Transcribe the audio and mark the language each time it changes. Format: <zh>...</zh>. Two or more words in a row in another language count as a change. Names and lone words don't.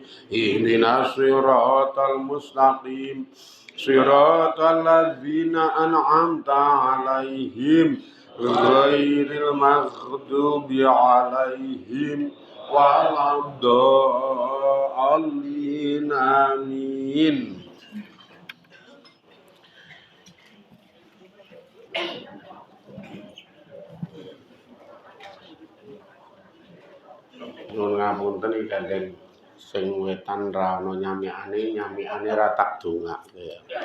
<ar>اهدنا الصراط المستقيم. صراط الذين أنعمت عليهم غير المغضوب عليهم ولا الضالين. Amin.</ar> <jv>Nuwun ngapunten iki Kanjeng sing wetan ra ana nyamiane ra tak dongake.</jv>